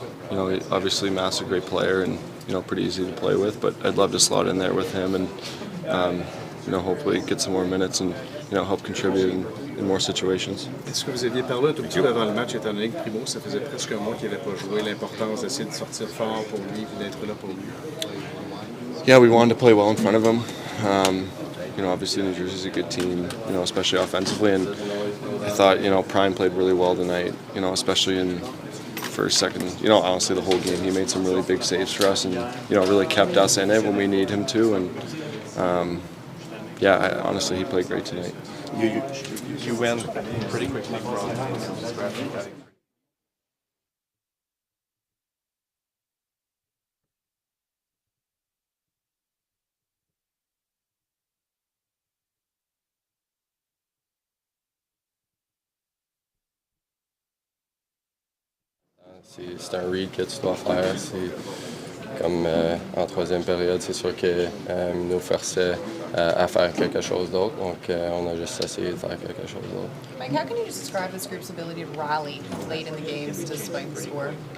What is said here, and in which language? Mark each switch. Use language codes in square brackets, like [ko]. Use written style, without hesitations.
[en] Obviously Matt's a great player and pretty easy to play with, but I'd love to slot in there with him and hopefully get some more minutes and help contribute in more situations. [fr] Est-ce que vous aviez parlé un tout petit peu avant le match, étant donné que Primeau, ça faisait presque un mois qu'il n'avait pas joué, l'importance d'essayer de sortir fort pour lui et d'être là pour lui? [en] Yeah, we wanted to play well in front of him. Obviously New Jersey's a good team, especially offensively, and I thought, Prime played really well tonight, especially in first, second, honestly the whole game. He made some really big saves for us and, really kept us in it when we need him to, and honestly he played great tonight. You went pretty quickly from [fr] C'est un read que tu dois faire. C'est comme en troisième période, c'est sûr qu'il nous forçait à faire quelque chose d'autre. Donc, on a juste essayé de faire quelque chose d'autre. [en] Mike, how can you just describe this group's ability to rally late in the games despite the score?